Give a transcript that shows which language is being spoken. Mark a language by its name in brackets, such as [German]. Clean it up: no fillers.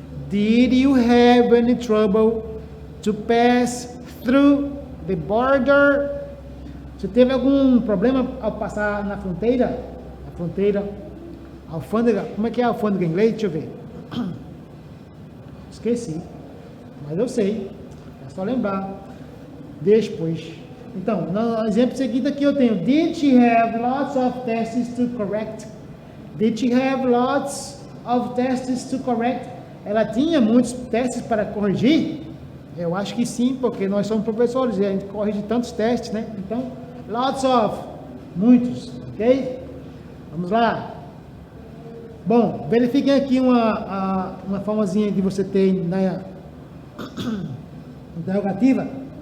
[English] Did you have any trouble to pass through the border? [Portuguese] Você teve algum problema ao passar na fronteira? A fronteira, alfândega, como é que é a alfândega em inglês? Deixa eu ver. Esqueci, mas eu sei, é só lembrar. Depois. Então, no exemplo seguinte aqui eu tenho, [English] did she have lots of tests to correct? Did she have lots of tests to correct? [Portuguese] Ela tinha muitos testes para corrigir? Eu acho que sim, porque nós somos professores e a gente corrige tantos testes, né? Então, lots of, muitos, ok? Vamos lá. Bom, verifiquem aqui uma formazinha que você tem na interrogativa.